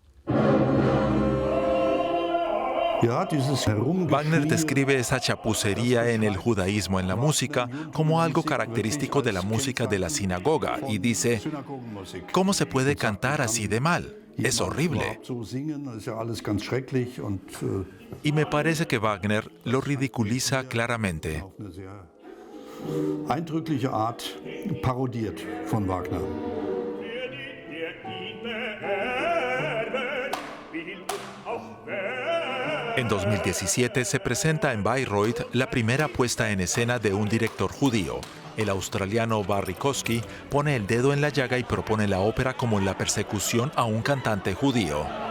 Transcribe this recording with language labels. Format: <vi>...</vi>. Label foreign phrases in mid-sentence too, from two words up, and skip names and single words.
<es>Wagner describe esa chapucería en el judaísmo en la música como algo característico de la música de la sinagoga y dice: ¿cómo se puede cantar así de mal? Es horrible. Y me parece que Wagner lo ridiculiza claramente.</es> <de>Eindrückliche Art parodiert von Wagner.</de> <es>En 2017 se presenta en Bayreuth la primera puesta en escena de un director judío. El australiano Barry Kosky pone el dedo en la llaga y propone la ópera como la persecución a un cantante judío.</es>